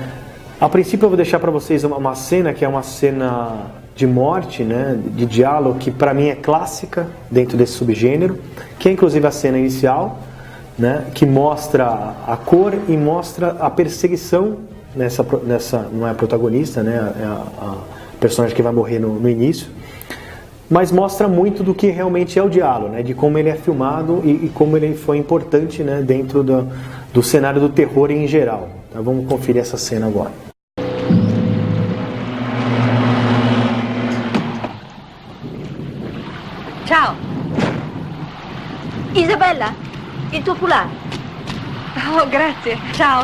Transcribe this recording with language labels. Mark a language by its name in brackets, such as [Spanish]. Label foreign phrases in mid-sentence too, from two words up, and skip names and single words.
[Portuguese] A princípio eu vou deixar para vocês uma cena que é uma cena de morte, né, de diálogo, que para mim é clássica dentro desse subgênero, que é inclusive a cena inicial, né, que mostra a cor e mostra a perseguição nessa não é a protagonista, né, é a personagem que vai morrer no início, mas mostra muito do que realmente é o diálogo, né, de como ele é filmado e como ele foi importante, né, dentro do cenário do terror em geral. Então, vamos conferir essa cena agora. [Italian] Ciao. Isabella, il tuo foulard. Oh, grazie. Ciao.